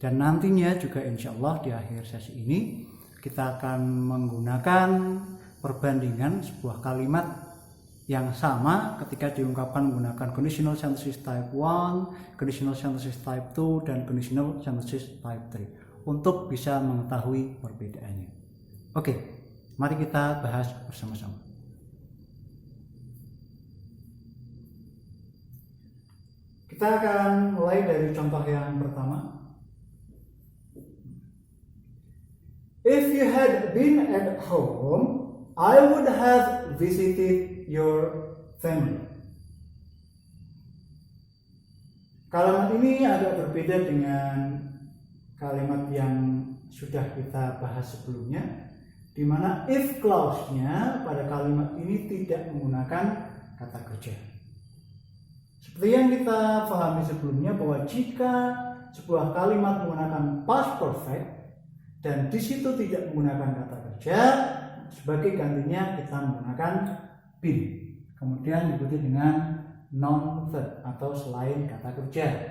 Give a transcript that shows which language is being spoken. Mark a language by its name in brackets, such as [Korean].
[Indonesian] Dan nantinya juga insya Allah di akhir sesi ini kita akan menggunakan perbandingan sebuah kalimat yang sama ketika diungkapkan menggunakan conditional sentences type 1, conditional sentences type 2, dan conditional sentences type 3 untuk bisa mengetahui perbedaannya. Oke, mari kita bahas bersama-sama. Kita akan mulai dari contoh yang pertama. [English] If you had been at home, I would have visited your family. [Indonesian] Kalimat ini agak berbeda dengan kalimat yang sudah kita bahas sebelumnya, di mana if clause-nya pada kalimat ini tidak menggunakan kata kerja. Seperti yang kita pahami sebelumnya bahwa jika sebuah kalimat menggunakan past perfect dan di situ tidak menggunakan kata kerja, sebagai gantinya kita menggunakan been, kemudian diikuti dengan non-verb atau selain kata kerja.